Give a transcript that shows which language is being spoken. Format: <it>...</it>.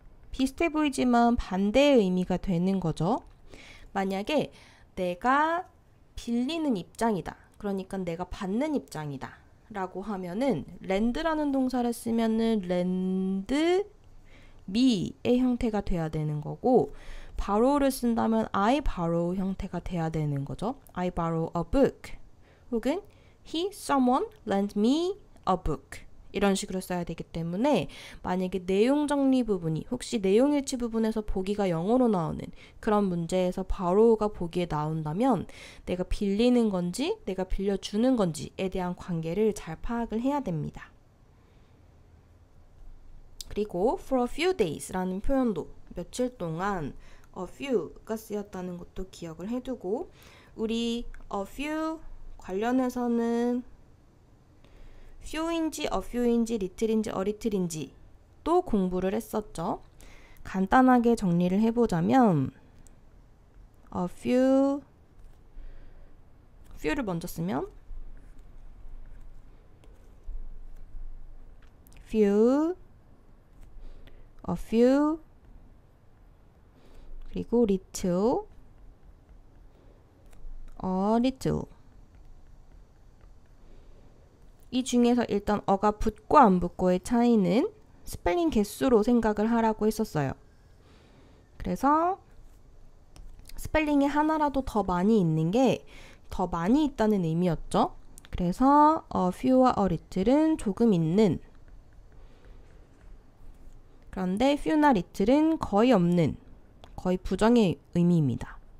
<ko>비슷해 보이지만 반대의 의미가 되는 거죠. 만약에 내가 빌리는 입장이다. 그러니까 내가 받는 입장이다. 라고 하면은 lend라는 동사를 쓰면은</ko> <en>lend me</en> <ko>의 형태가 돼야 되는 거고, borrow를 쓴다면</ko> <en>I borrow</en> <ko>형태가 돼야 되는 거죠.</ko> <en>I borrow a book. 혹은 someone lent me a book.</en> <ko>이런 식으로 써야 되기 때문에 만약에 내용 정리 부분이 혹시 내용 일치 부분에서 보기가 영어로 나오는 그런 문제에서 borrow가 보기에 나온다면 내가 빌리는 건지 내가 빌려주는 건지에 대한 관계를 잘 파악을 해야 됩니다. 그리고</ko> <en>for a few days</en> <ko>라는 표현도 며칠 동안 a few가 쓰였다는 것도 기억을 해두고, 우리 a few 관련해서는 few인지 a few인지 little인지 a little인지 또 공부를 했었죠. 간단하게 정리를 해보자면 a few few를 먼저 쓰면 few, a few, 그리고 little, a little. 이 중에서 일단 어가 붙고 안 붙고의 차이는 스펠링 개수로 생각을 하라고 했었어요. 그래서 스펠링이 하나라도 더 많이 있는 게 더 많이 있다는 의미였죠. 그래서 a few와 a little은 조금 있는, 그런데 few나 little은 거의 없는, 거의 부정의 의미입니다.</ko>